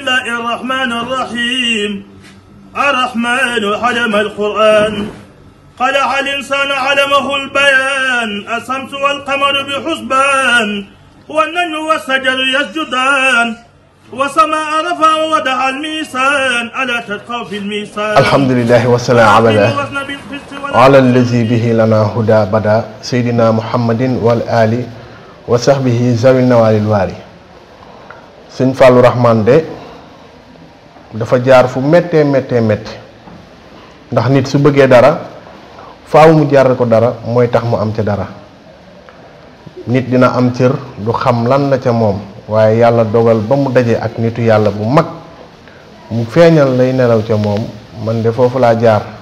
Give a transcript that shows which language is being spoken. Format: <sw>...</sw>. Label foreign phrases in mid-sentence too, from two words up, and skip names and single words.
<ar>الله الرحمن الرحيم الرحمن علم القرآن خلق الإنسان علمه البيان الشمس والقمر بحسبان والنجم والشجر يسجدان وسماء رفع ووضع الميزان ألا تطغوا في الميزان الحمد لله والسلام على الذي به لنا هدى بدا سيدنا محمد والآل وصحبه ذوي النوال الوالي</ar> <wo>Sëñ Fallou Rahman de dafa jaar fu méttee ndax nit su bëggee dara faaw mu jaar ko dara mooy tax mu am ca dara nit dina am cër du xam lan la ca moom waaye yàlla dogal ba mu daje ak nitu yàlla bu mag mu feeñal lay nelaw ca moom man de foofu laa jaar</wo>